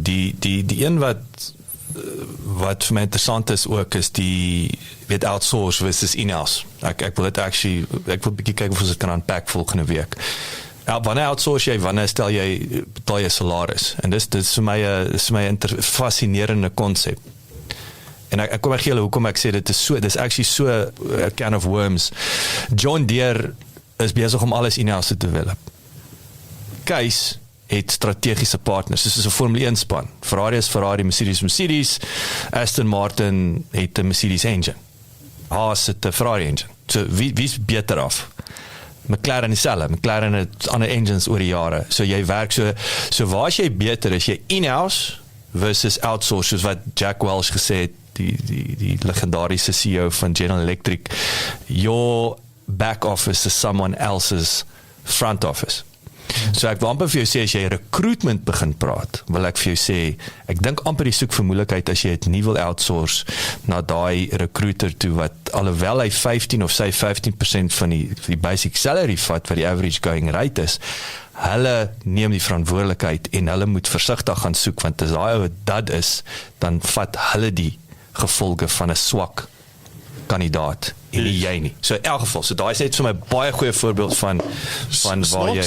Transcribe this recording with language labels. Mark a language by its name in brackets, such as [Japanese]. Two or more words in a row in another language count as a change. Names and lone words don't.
[Afrikaans] Die een wat vir my interessant is ook is die outsource versus in-house. Ek wil dit actually, ek wil 'n bietjie kyk of ons dit kan unpack volgende week. Wanneer outsource jy, wanneer betaal jy salaris? En dis vir my 'n fascinerende konsep. En ek kom gee julle hoekom ek sê dis actually so [English] a can of worms. [Afrikaans] John Deere is besig om alles in-house te develop. Case het strategiese partners, soos 'n Formule 1 span. Ferrari is Ferrari, Mercedes, Aston Martin het 'n Mercedes engine. Haas het 'n Ferrari engine. So wie's beter af? McLaren dieselfde. McLaren het ander engines oor die jare. So jy werk so waar as jy beter is, jy in-house versus outsource, soos wat Jack Welch gesê het, die legendariese CEO van General Electric, [English] your back office is someone else's front office. [Afrikaans] So ek wil amper vir jou sê, as jy recruitment begin praat, wil ek vir jou sê, ek dink amper die soek vir moeilikheid as jy het nie wil outsource na daai recruiter toe, wat alhoewel hy 15 of sy 15% van die [English] basic salary [Afrikaans] vat, wat die [English] average going rate [Afrikaans] is, hulle neem die verantwoordelikheid en hulle moet versigtig gaan soek, want as daai ou dat is, dan vat hulle die gevolge van 'n swak kandidaat en nie jy nie. So in elk geval, so daai is net vir my baie goeie voorbeeld van waar jy